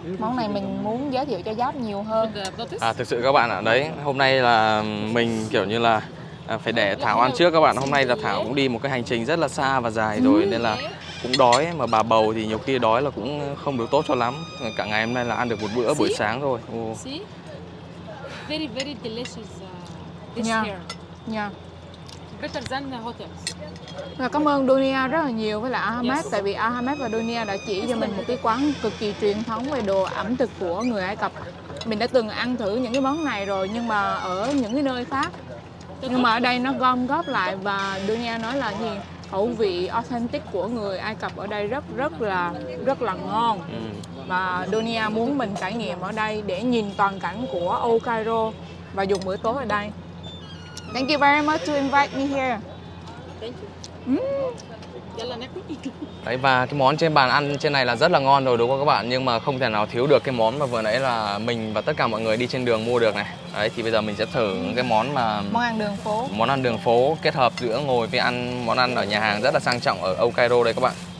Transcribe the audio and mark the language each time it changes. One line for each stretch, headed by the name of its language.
Vietnamese: Món này mình muốn giới thiệu cho Giáp nhiều hơn. Thực sự các bạn ạ, đấy, hôm nay là mình kiểu như là phải để Thảo ăn trước các bạn. Hôm nay là Thảo cũng đi một cái hành trình rất là xa và dài rồi nên là cũng đói, mà bà bầu thì nhiều khi đói là cũng không được tốt cho lắm. Cả ngày hôm nay là ăn được một bữa buổi sáng thôi.
English: See? Very very delicious dish Yeah. here.
Vietnamese: Nha.
English: Better than hotels.
Vietnamese: Và cảm ơn Dunia rất là nhiều với lại Ahmed, tại vì Ahmed và Dunia đã chỉ cho mình một cái quán cực kỳ truyền thống về đồ ẩm thực của người Ai Cập. Mình đã từng ăn thử những cái món này rồi nhưng mà ở những cái nơi khác. Nhưng mà ở đây nó gom góp lại và Dunia nói là gì? Khẩu vị authentic của người Ai Cập ở đây rất là ngon. Và Dunia muốn mình trải nghiệm ở đây để nhìn toàn cảnh của Old Cairo và dùng bữa tối ở đây.
English: Thank you very much to invite me here. Thank you.
Arabic: يلا ناكل.
Vietnamese: Đấy, và cái món trên bàn ăn trên này là rất là ngon rồi đúng không các bạn? Nhưng mà không thể nào thiếu được cái món mà vừa nãy là mình và tất cả mọi người đi trên đường mua được này. Đấy, thì bây giờ mình sẽ thử cái món mà Món ăn đường phố. món ăn đường phố kết hợp giữa ngồi với ăn món ăn ở nhà hàng rất là sang trọng ở Old Cairo đây các bạn.